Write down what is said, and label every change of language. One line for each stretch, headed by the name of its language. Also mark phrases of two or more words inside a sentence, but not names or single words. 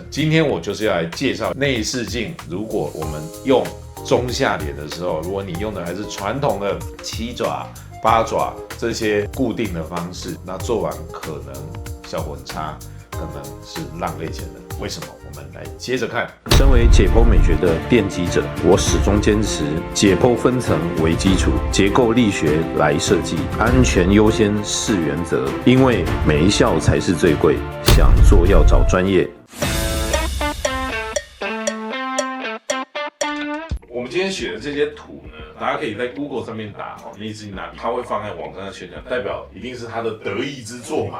Chinese: 今天我就是要來介紹內視鏡，如果我們用中下臉的時候，如果你用的還是傳統的7爪、8爪這些固定的方式，那做完可能效果很差，可能是浪費錢的。為什麼？我們來接着看。身為解剖美學的奠基者，我始終堅持解剖分層為基礎，結構力學來設計，安全優先是原則。因為沒效才是最貴，想做要找專業。我們今天選的這些圖呢，大家可以在 Google 上面打內視鏡拉皮，它會放在網站上宣傳，代表一定是他的得意之作嘛。